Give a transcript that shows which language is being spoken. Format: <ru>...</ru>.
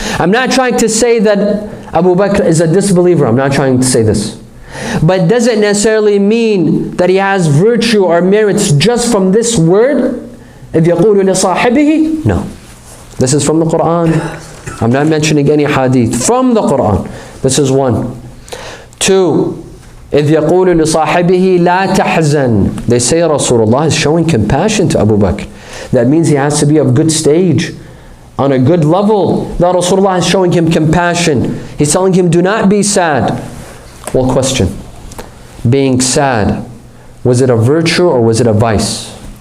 <en>I'm not trying to say that Abu Bakr is a disbeliever. I'm not trying to say this. But does it necessarily mean that he has virtue or merits just from this word?</en> <ar>إِذْ يَقُولُ لِصَاحِبِهِ?</ar> <en>No. This is from the Quran. I'm not mentioning any hadith. From the Quran. This is one. Two,</en> <ar>إِذْ يَقُولُ لِصَاحِبِهِ لَا تَحْزَنْ.</ar> <en>They say Rasulullah is showing compassion to Abu Bakr. That means he has to be of good stage, on a good level. That Rasulullah is showing him compassion. He's telling him, do not be sad. Well, question. Being sad, was it a virtue or was it a vice?</en>